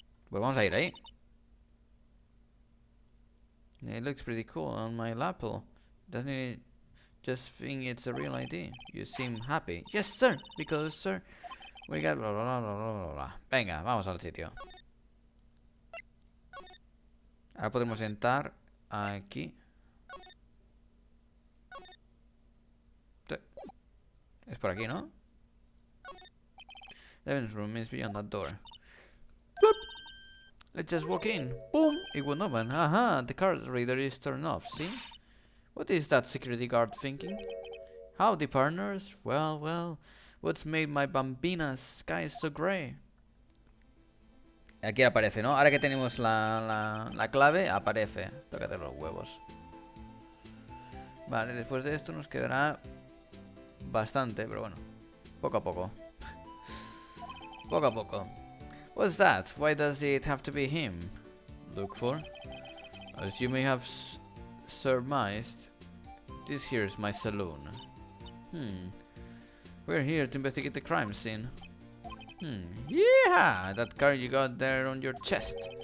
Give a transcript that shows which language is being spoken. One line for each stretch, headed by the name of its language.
Spanish: Pues vamos a ir ahí.
English: It looks pretty cool on my lapel. Doesn't it just think it's a real ID? You seem happy. Yes, sir, because, sir, we got blah, blah, blah, blah, blah, blah.
Spanish: Venga, vamos al sitio. Ahora podemos entrar aquí. Es por aquí, ¿no?
English: The evidence room is beyond that door. Boop. Let's just walk in. Boom! It won't open. Aha! The card reader is turned off, see? What is that security guard thinking? Howdy, partners. Well, well. What's made my bambina's sky so grey?
Spanish: Aquí aparece, ¿no? Ahora que tenemos la clave, aparece. Tócate los huevos. Vale, después de esto nos quedará bastante, pero bueno. Poco a poco. Poco a poco.
English: What's that? Why does it have to be him? Look for? As you may have surmised, this here's my saloon. We're here to investigate the crime scene. Yeah, that card you got there on your chest.